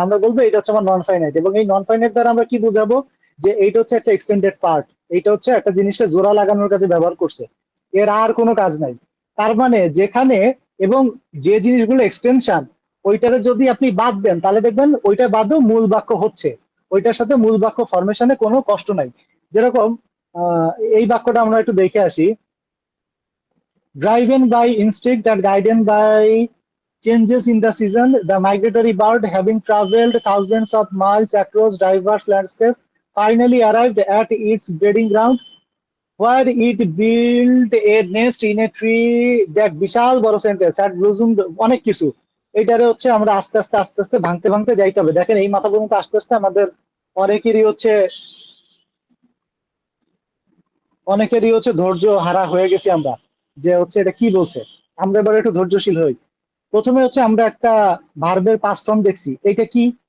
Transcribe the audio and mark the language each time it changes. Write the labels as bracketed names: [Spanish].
[Bangla] আমরা বলবো এটা হচ্ছে আমার নন ফাইনাইট, এবং এই নন ফাইনাইট দ্বারা আমরা কি বোঝাবো? যে এইটা হচ্ছে একটা এক্সটেন্ডেড পার্ট, এইটা হচ্ছে একটা জিনিসটা জোড়া লাগানোর কাজে ব্যবহার করছে, এর আর কোনো কাজ নাই। তার মানে যেখানে এবং যে জিনিসগুলো এক্সটেনশন, ওইটারে যদি আপনি বাদ দেন তাহলে দেখবেন ওইটা বাদও মূল বাক্য হচ্ছে, ওইটার সাথে মূল বাক্য ফরমেশনে কোনো কষ্ট নাই। যেরকম আহ এই বাক্যটা আমরা একটু দেখে আসি। [English] Driven by instinct and guided by changes in the season, the migratory bird, having traveled thousands of miles across diverse landscapes, finally arrived at its breeding ground, where it built a nest in a tree that [Bangla] বিশাল বড় sentence [English] had blossomed [Bangla] অনেক কিছু। এইটারে হচ্ছে আমরা আস্তে আস্তে আস্তে আস্তে ভাঙতে ভাঙতে যাইতে হবে। দেখেন এই মাথা পর্যন্ত আস্তে আস্তে আমাদের অনেকেরই হচ্ছে ধৈর্য হারা হয়ে গেছি আমরা, যে হচ্ছে এটা কি বলছে। আমরা এবার একটু ধৈর্যশীল হই। প্রথমে হচ্ছে আমরা একটা ভার্বের পাস্ট ফর্ম দেখছি, এইটা কি?